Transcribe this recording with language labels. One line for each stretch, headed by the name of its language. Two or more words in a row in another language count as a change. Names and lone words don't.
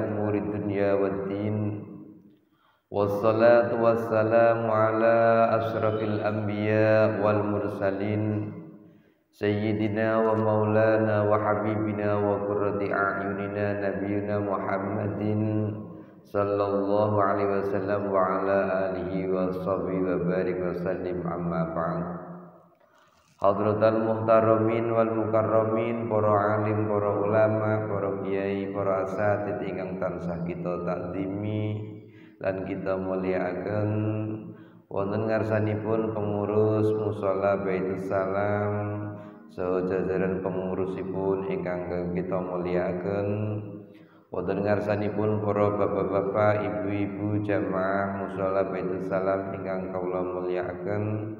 Arabic: أمور الدنيا والدين والصلاة والسلام على أشرف الأنبياء والمرسلين سيدنا ومولانا وحبيبنا وقرة أعيننا نبينا محمد صلى الله عليه وسلم وعلى آله وصحبه وبارك وسلم أما بعد. حضرات المحترمين والمكرمين,
Javanese: para alim, para ulama, para kiai, para asatidz ingkang tansah kita takzimi lan kita mulyakaken wonten ngarsanipun pengurus musala Baitus Salam saha jajaran pengurusipun ingkang kita mulyakaken wonten ngarsanipun para bapak-bapak, ibu-ibu jamaah musala Baitus Salam ingkang kawula mulyakaken.